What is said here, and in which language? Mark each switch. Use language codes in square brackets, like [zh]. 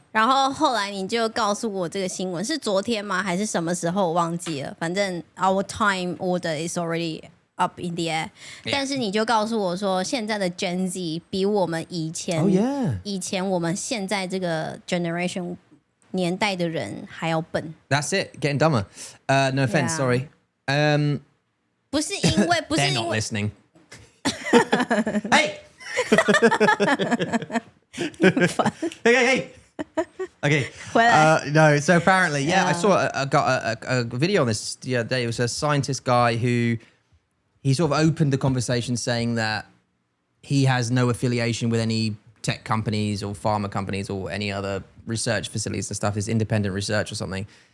[zh] 然后后来你就告诉我这个新闻是昨天吗？还是什么时候？我忘记了。反正 [en] our time order is already up in the air. [zh] 但是你就告诉我说，现在的 Gen Z 比我们以前以前我们现在这个 generation 年代的人还要笨。 [en] That's it, getting dumber. No offense, sorry. [zh] 不是因为 [en] They're not listening. Hey. hey. Okay. No, so apparently, I saw got a video on this the other day. It was a scientist guy who he sort of opened the conversation saying that he has no affiliation with any tech companies or pharma companies or any other research facilities and stuff. It's independent research or something.